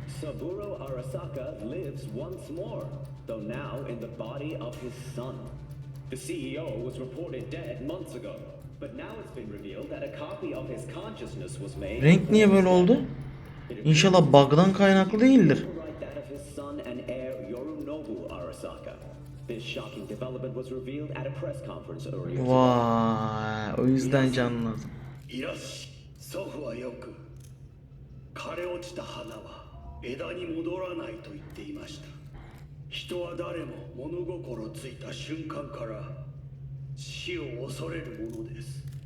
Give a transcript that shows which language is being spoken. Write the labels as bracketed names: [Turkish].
[English] Saburo Arasaka lives once more, though now in the body of his son. The CEO was reported dead months ago, but now it's been revealed that a copy of his consciousness was made. [Turkish] Renk niye böyle oldu? İnşallah bug'dan kaynaklı değildir. [English] Right, that of his son and heir Yorinobu Arasaka. This shocking development was revealed at a press conference earlier. [Turkish] Vay, o yüzden canlandım. [Japanese] いらっし祖父はよく枯れ落ちた花は枝に戻らないと言っていました。人は誰も物心ついた瞬間から死を恐れるものです。